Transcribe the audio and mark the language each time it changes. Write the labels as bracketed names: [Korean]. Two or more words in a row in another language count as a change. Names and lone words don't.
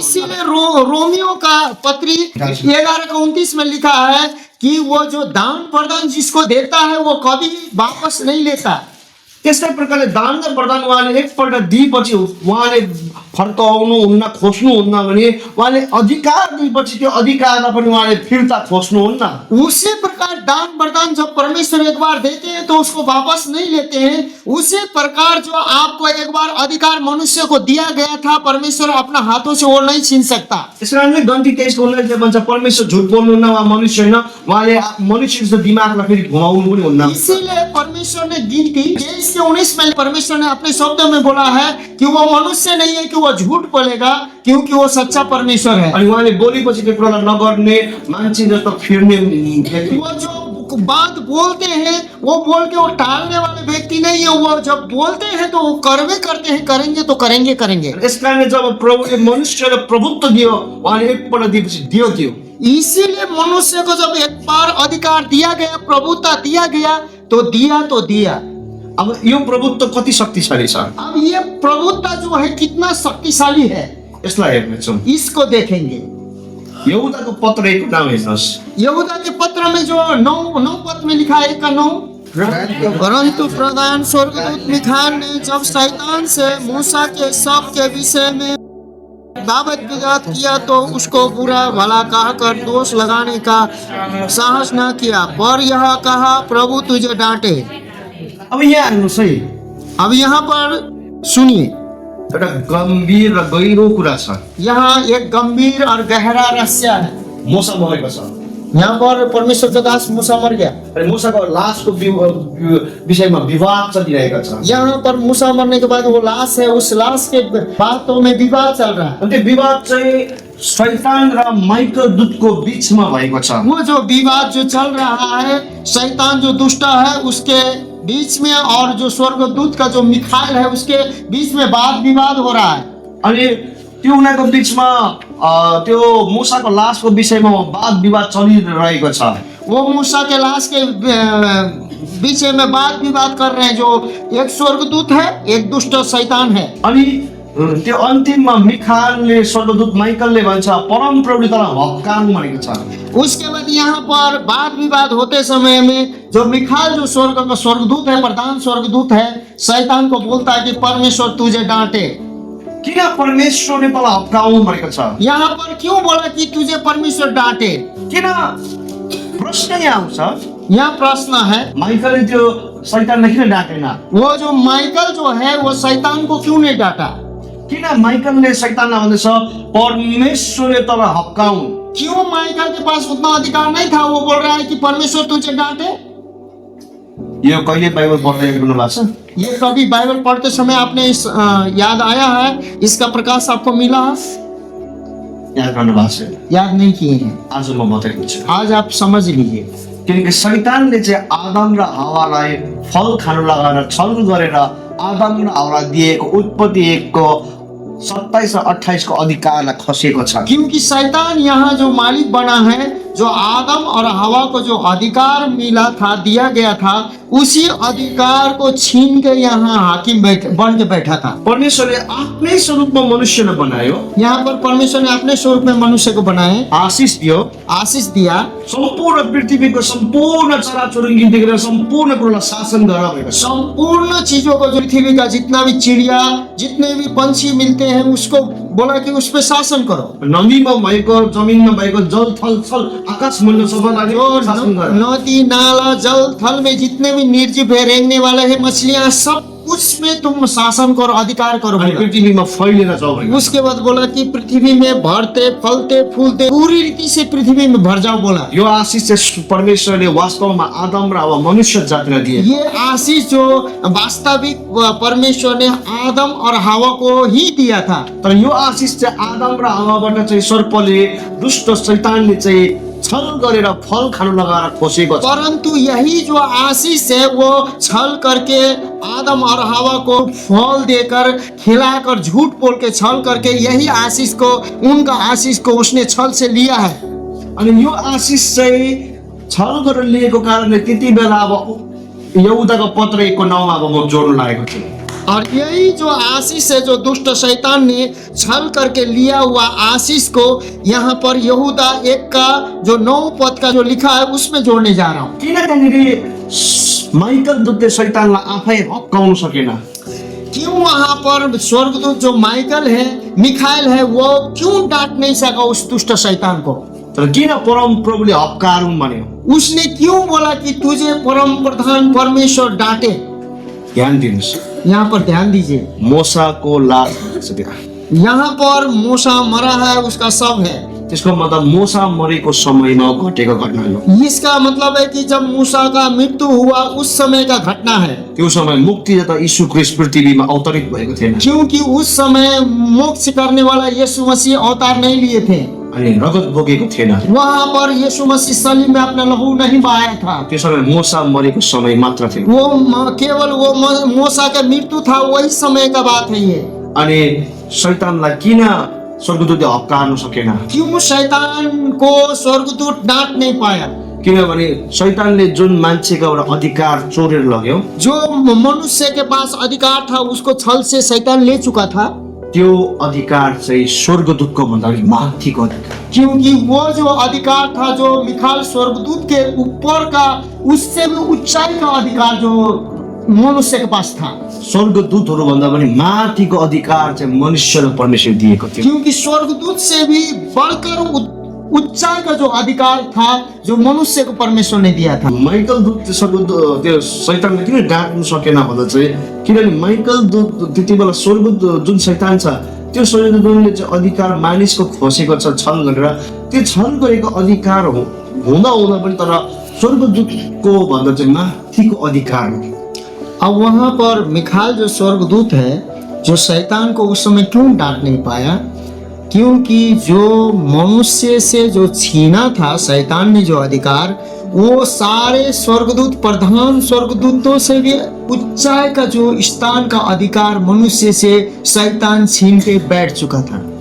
[Hindi] इसीलिए रोमियो का पत्री 11:29 में लिखा है कि वो जो दान वरदान जिसको देता है वो कभी वापस नहीं लेता। [Nepali] त्यस्तै प्रकारले दान र वरदान उहाँले एकपल्ट दिएपछि उहाँले फर्काउनुहुन्न, खोज्नुहुन्न भने उहाँले अधिकार दिएपछि त्यो अधिकारलाई पनि उहाँले फिर्ता खोज्नुहुन्न। [Hindi] उसी प्रकार दान वरदान जब परमेश्वर एक बार देते हैं तो उसको वापस नहीं लेते हैं। उसी प्रकार जो आपको एक बार अधिकार मनुष्य को दिया गया था, परमेश्वर अपना हाथों से वो नहीं छीन सकता। [Nepali] त्यसकारणले गन्ती 23:19 भन्छ परमेश्वर झुट बोल्नुहुन्न, उहाँ मनुष्य होइन, उहाँले मनुष्यको जस्तो दिमागलाई फेरि घुमाउनु पनि हुन्न। [Hindi] इसीलिए परमेश्वर ने गिनती 23:19 में परमेश्वर ने अपने शब्दों में बोला है कि वो मनुष्य नहीं है कि वो झूठ बोलेगा, क्योंकि वो सच्चा परमेश्वर है। [Nepali] अनि उहाँले बोलेपछि त्यो कुरालाई नगर्ने मान्छे जस्तो फिर्ने व्यक्ति। [Hindi] वो जो बात बोलते हैं वो बोल के वो टालने वाले व्यक्ति नहीं है। वो जब बोलते हैं तो वो करवे करते हैं, करेंगे तो करेंगे करेंगे। [Nepali] यसकारणले जब प्रभुले मनुष्यलाई प्रभुत्व दियो, उहाँले एकपल्ट दिएपछि दियो त्यो। [Hindi] इसीलिए मनुष्य को जब एक बार अधिकार दिया गया, प्रभुता दिया गया, तो दिया। [Nepali] अब यो प्रभुत्व कति शक्तिशाली छ, [Hindi] अब ये प्रभुता जो है कितना शक्तिशाली है, [Nepali] यसलाई हेर्नेछौँ। [Hindi] इसको देखेंगे। [Nepali] यहुदाको पत्र 1 नाम हेर्नुहोस्। [Hindi] यहूदा के पत्र में जो 9 पद में लिखा है, 1:9, परंतु प्रधान स्वर्गदूत मिखाएल ने जब शैतान से मूसा के सब के विषय में दावत विवाद किया तो उसको बुरा भला कहकर दोष लगाने का साहस न किया, पर यह कहा प्रभु तुझे डांटे। [Nepali] अब यहाँ हेर्नुहोस् है, [Hindi] अब यहाँ पर सुनिए, [Nepali] एउटा गम्भीर र गहिरो कुरा छ। [Hindi] यहाँ एक गंभीर और गहरा रहस्य है। [Nepali] मूसा मरेको छ। [Hindi] यहाँ पर परमेश्वर का दास मूसा मर गया। [Nepali] अनि मूसाको लासको विषयमा विवाद चलिरहेको छ। [Hindi] यहाँ पर मूसा मरने के बाद वो लाश है, उस लाश के बातों में विवाद चल रहा है। [Nepali] अनि त्यो विवाद चाहिँ शैतान र माइकल दूतको बीचमा भएको छ। [Hindi] वो जो विवाद जो चल रहा है, शैतान जो दुष्ट है उसके बीच में और जो स्वर्गदूत का जो मिखाएल है उसके बीच में वाद विवाद हो रहा है। [Nepali] अनि त्यो उनीहरूको बीचमा त्यो मूसाको लासको विषयमा वाद विवाद चलिरहेको छ। [Hindi] वो मूसा के लाश के विषय में वाद विवाद कर रहे हैं। जो एक स्वर्गदूत है, एक दुष्ट शैतान है। [Nepali] अनि त्यो अन्तिममा मिखाएलले, स्वर्गदूत माइकलले भन्छ परम प्रभुले तँलाई हक्काउनु भनेको छ। [Hindi] उसके बाद यहाँ पर वाद विवाद होते समय में जो मिखाएल जो स्वर्ग का स्वर्गदूत है, प्रधान स्वर्गदूत है, शैतान को बोलता है कि परमेश्वर तुझे डांटे। [Nepali] किन परमेश्वरले तँलाई हक्काउनु भनेको छ? [Hindi] यहाँ पर क्यों बोला कि तुझे परमेश्वर डांटे? [Nepali] किन? प्रश्न यहाँ आउँछ। [Hindi] यहाँ प्रश्न है, [Nepali] माइकलले त्यो शैतानलाई किन डाँटेन? [Hindi] वो जो माइकल जो है वो शैतान को क्यों नहीं डांटा? [Nepali] किन माइकलले शैतानलाई भन्दैछ परमेश्वरले तँलाई हक्काउनु? [Hindi] क्यों माइकल के पास उतना अधिकार नहीं था? वो बोल रहा है कि परमेश्वर तुझे डांटे। [Nepali] यो कहिले बाइबल पढ्दै गर्नु भएको छ? [Hindi] ये कभी बाइबल पढ़ते समय आपने याद आया है? इसका प्रकाश आपको मिला? [Nepali] याद गर्नु भएको छ? [Hindi] याद नहीं किए हैं। [Nepali] आज म बताइदिन्छु। [Hindi] आज आप समझ लीजिए। [Nepali] किनकि शैतानले चाहिँ आदम र हवालाई फल खानु लगाएर छल गरेर आदम र हवालाई दिएको उत्पत्ति 1 को 27 र 28 को अधिकारलाई खसेको छ। [Hindi] क्योंकि शैतान यहाँ जो मालिक बना है, जो आदम और हवा को जो अधिकार मिला था, दिया गया था, उसी अधिकार को छीन के यहाँ हाकिम बन के बैठा था। [Nepali] परमेश्वरले आफ्नै स्वरूपमा मनुष्यलाई बनायो, [Hindi] यहाँ पर परमेश्वर ने अपने स्वरूप में मनुष्य को बनाए, [Nepali] आशिष दियो, [Hindi] आशीष दिया, [Nepali] सम्पूर्ण पृथ्वीको सम्पूर्ण चराचुरुङ्गीदेखि सम्पूर्ण कुरालाई शासन गरेर भएको छ। [Hindi] संपूर्ण चीजों को, जो पृथ्वी का जितना भी चिड़िया, जितने भी पंछी मिलते हैं, उसको बोला कि उस पे शासन करो। [Nepali] नदीमा भएको, जमिनमा भएको जल थल छल आकाश मण्डल सबैलाई शासन गर। [Hindi] नदी नाला जल थल में जितने भी निर्जीव है, रेंगने वाले है, मछलियां, सब उसमें तुम शासन करो, अधिकार करो [Nepali] अनि [Hindi] बोला। [Nepali] पृथ्वीमा फैलिएर जाऊ भनेको। [Hindi] उसके बाद बोला कि पृथ्वी में भरते फलते फूलते पूरी रीति से पृथ्वी में भर जाओ बोला। [Nepali] यो आशिष चाहिँ परमेश्वरले वास्तवमा आदम र अब मनुष्य जातिलाई दिए। [Hindi] ये आशीष जो वास्तविक परमेश्वर ने आदम और हवा को ही दिया था। [Nepali] तर यो आशिष चाहिँ आदम र हवाबाट चाहिँ सर्पले, दुष्ट शैतानले चाहिँ छल गरेर फल खानु लगाएर खोसेको छ। [Hindi] परंतु यही जो आशीष है वो छल करके आदम और हवा को फल देकर, खिलाकर, झूठ बोल के, छल करके, यही आशीष को, उनका आशीष को उसने छल से लिया है। [Nepali] अनि यो आशिष चाहिँ छल गरेर लिएको कारणले त्यति बेला अब यहुदाको पत्र 1 को 9 मा अब म जोड्न लागेको छु। [Hindi] और यही जो आशीष है, जो दुष्ट शैतान ने छल करके लिया हुआ आशीष को यहाँ पर यहूदा 1 का जो 9 पद का जो लिखा है उसमें जोड़ने जा रहा हूँ। [Nepali] किन त्यहाँनिर माइकल दूतले शैतानलाई आफै हप्काउन सकेन? [Hindi] क्यों वहाँ पर स्वर्गदूत जो माइकल है, मिखाइल है, वो क्यों डांट नहीं सका उस दुष्ट शैतान को? [Nepali] तर किन परम प्रभुले हप्कारुन् भन्यो? [Hindi] उसने क्यों बोला कि तुझे परम प्रधान परमेश्वर डांटे? [Nepali] ध्यान दिनुहोस्, [Hindi] यहाँ पर ध्यान दीजिए, [Nepali] मोसाको लास भएको छ त्यहाँ। [Hindi] यहाँ पर मूसा मरा है, उसका शव है। [Nepali] त्यसको मतलब मोसा मरेको समयमा घटेको घटना हो। [Hindi] इसका मतलब है कि जब मूसा का मृत्यु हुआ उस समय का घटना है, [Nepali] त्यो समय मुक्तिदाता यीशु ख्रीष्ट पृथ्वीमा अवतरित भएको थिएन। [Hindi] क्योंकि उस समय मोक्ष करने वाला यीशु मसीह अवतार नहीं लिए थे। [Nepali] अनि रगत बोकेको थिएन। [Hindi] वहाँ पर यीशु मसीह सलीब में अपना लहू नहीं बहाया था। [Nepali] त्यो समय मोसा मरेको समय मात्र थियो। [Hindi] वो केवल वो मूसा का मृत्यु था, वही समय का बात है ये। [Nepali] अनि शैतानलाई किन स्वर्गदूतले हप्कार्न सकेन? [Hindi] क्यों शैतान को स्वर्गदूत डांट नहीं पाया? [Nepali] किनभने शैतानले जुन मान्छेको एउटा अधिकार चोरेर लग्यो, [Hindi] जो मनुष्य के पास अधिकार था उसको छल से शैतान ले चुका था। [Nepali] त्यो अधिकार चाहिँ स्वर्गदूतको भन्दा पनि माथिको अधिकार। [Hindi] क्योंकि वो जो अधिकार था, जो मिखाइल स्वर्गदूत के ऊपर का, उससे भी ऊंचाई का अधिकार जो मनुष्य के पास था। [Nepali] स्वर्गदूतहरू भन्दा पनि माथिको अधिकार चाहिँ मनुष्यलाई परमेश्वर दिएको थियो। [Hindi] क्योंकि स्वर्गदूत से भी बढ़कर ऊंचाई का जो अधिकार था, जो मनुष्य को परमेश्वर ने दिया था। [Nepali] माइकल दूत स्वर्गदूत त्यो शैतानले किन डाँट्न सकेन भन्दा चाहिँ किनभने माइकल दूत त्यति बेला स्वर्गदूत जुन शैतान छ, त्यो स्वर्गदूतले चाहिँ अधिकार मानिसको खोसेको छ छल गरेर। त्यो छल गरेको अधिकार हुँदा हुँदा पनि तर स्वर्गदूतको भन्दा चाहिँ माथिको अधिकार हो। [Hindi] अब वहां पर मिखाइल जो स्वर्गदूत है, जो शैतान को उस समय क्यों डांट नहीं पाया? क्योंकि जो मनुष्य से जो छीना था शैतान ने जो अधिकार, वो सारे स्वर्गदूत, प्रधान स्वर्गदूतों से भी ऊंचाई का जो स्थान का अधिकार मनुष्य से शैतान छीन के बैठ चुका था।